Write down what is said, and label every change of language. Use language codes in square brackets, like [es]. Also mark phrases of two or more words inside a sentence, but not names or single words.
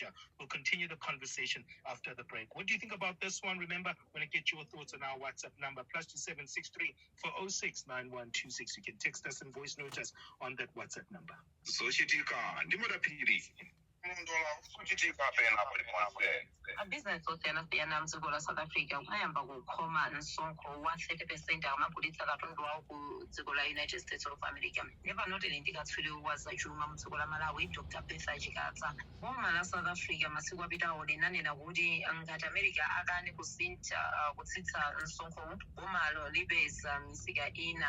[en] We'll continue the conversation after the break. What do you think about this one? Remember, when I get your thoughts on our WhatsApp number, +2763 406 9126. You can text us and voice note us on that WhatsApp number. [ny] Business osiyana mdziko la South Africa ayamba kukhoma msonkho wa 30% amapulitsa katundu wawo ku dziko la United States of America. Never noted ndikatswiri waza chuma mdziko la Malawi Dr. Pesa Chikatsa. Boma la South Africa masiku apitawo linanena kuti ngati America akane kutsitsa msonkho bomalo libeza misika ina.